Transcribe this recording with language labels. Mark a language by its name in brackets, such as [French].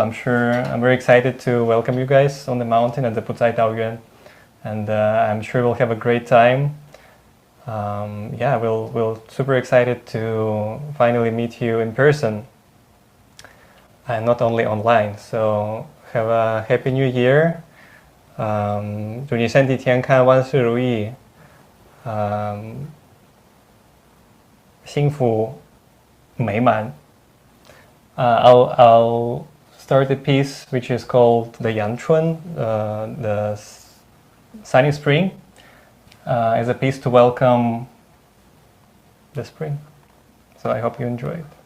[English] I'm very excited to welcome you guys on the mountain at the Pucai Taoyuan, and I'm sure we'll have a great time. We'll super excited to finally meet you in person and not only online. So have a happy new year. [Chinese] 祝你身体健康，万事如意，幸福美满。 [English] I'll start a piece which is called the Yanchun, the sunny spring, as a piece to welcome the spring. So I hope you enjoy it.